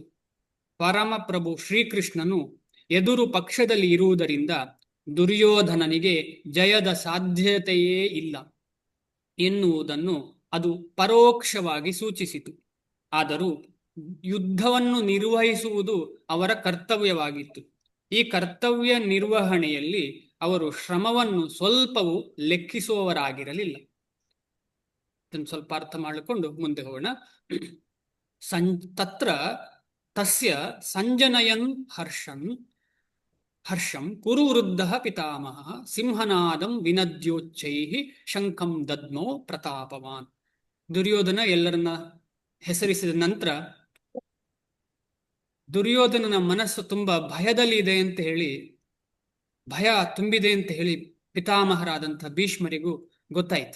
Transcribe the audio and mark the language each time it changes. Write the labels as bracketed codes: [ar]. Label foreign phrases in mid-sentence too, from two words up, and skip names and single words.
[kn] ಪರಮಪ್ರಭು ಶ್ರೀಕೃಷ್ಣನು ಎದುರು ಪಕ್ಷದಲ್ಲಿ ಇರುವುದರಿಂದ ದುರ್ಯೋಧನನಿಗೆ ಜಯದ ಸಾಧ್ಯತೆಯೇ ಇಲ್ಲ ಎನ್ನುವುದನ್ನು ಅದು ಪರೋಕ್ಷವಾಗಿ ಸೂಚಿಸಿತು. ಆದರೂ ಯುದ್ಧವನ್ನು ನಿರ್ವಹಿಸುವುದು ಅವರ ಕರ್ತವ್ಯವಾಗಿತ್ತು. ಈ ಕರ್ತವ್ಯ ನಿರ್ವಹಣೆಯಲ್ಲಿ ಅವರು ಶ್ರಮವನ್ನು ಸ್ವಲ್ಪವೂ ಲೆಕ್ಕಿಸುವವರಾಗಿರಲಿಲ್ಲ. ಇದನ್ನು ಸ್ವಲ್ಪ ಅರ್ಥ ಮಾಡಿಕೊಂಡು ಮುಂದೆ ಹೋಗೋಣ. [sa] ತತ್ರ ತಸ್ಯ ಸಂಜನಯನ್ ಹರ್ಷಂ ಕುರು ವೃದ್ಧ ಪಿತಾಮಹ ಸಿಂಹನಾದಂ ವಿನದ್ಯೋಚ್ಚೈಃ ಶಂಖಂ ದದ್ಮೋ ಪ್ರತಾಪವಾನ್. [kn] ದುರ್ಯೋಧನ ಎಲ್ಲರನ್ನ ಹೆಸರಿಸಿದ ನಂತರ ದುರ್ಯೋಧನನ ಮನಸ್ಸು ತುಂಬಾ ಭಯದಲ್ಲಿ ಇದೆ ಅಂತ ಹೇಳಿ, ಭಯ ತುಂಬಿದೆ ಅಂತ ಹೇಳಿ ಪಿತಾಮಹರಾದಂತಹ ಭೀಷ್ಮರಿಗೂ ಗೊತ್ತಾಯ್ತು.